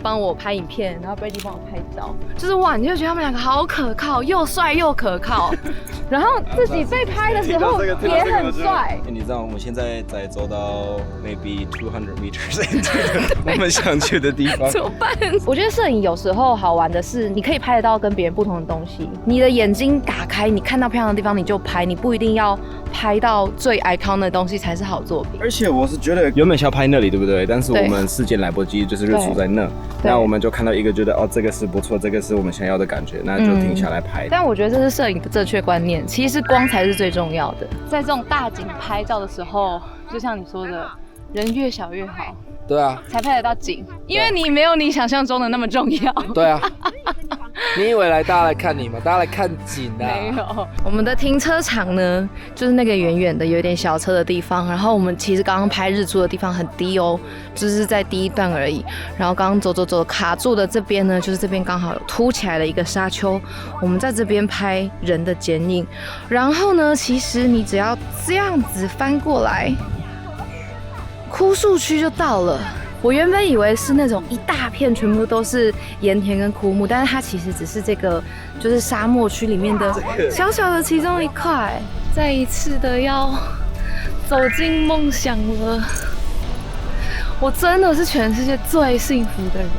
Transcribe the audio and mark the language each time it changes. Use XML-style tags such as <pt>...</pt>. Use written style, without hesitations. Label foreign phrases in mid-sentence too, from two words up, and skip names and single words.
<zh>幫我拍影片，然後 Brady 幫我拍照，就是哇，你就覺得他們兩個好可靠，又帥又可靠，然後自己被拍的時候也很帥。你知道我們現在在走到</zh> <en>maybe 200 meters into</en> <zh>我們想去的地方，怎麼辦？我覺得攝影有時候好玩的是，你可以拍得到跟別人不同的東西。你的眼睛打開，你看到漂亮的地方你就拍，你不一定要拍到最 icon 的東西才是好作品。而且我是覺得原本是要拍那裡，對不對？但是我們時間來不及，就是日出在那，那我們就看到一個覺得哦，這個是不錯，這個是我們想要的感覺，那就停下來拍。但我覺得這是攝影的正確觀念，其實光才是最重要的。在這種大景拍照的時候，就像你說的，人越小越好。对啊，才拍得到景，因為你沒有你想象中的那麼重要。對啊，你以為大家來看你嗎？大家來看景啊。沒有，我們的停車場呢，就是那個遠遠的有點小車的地方。然後我們其實剛剛拍日出的地方很低哦，就是在第一段而已。然後剛剛走卡住的這邊呢，就是這邊剛好有凸起來的一個沙丘，我們在這邊拍人的剪影。然後呢，其實你只要這樣子翻過來，枯樹區就到了。我原本以為是那種一大片全部都是鹽田跟枯木，但是它其實只是這個就是沙漠區裡面的小小的其中一塊。再一次的要走進夢想了，我真的是全世界最幸福的人。</zh>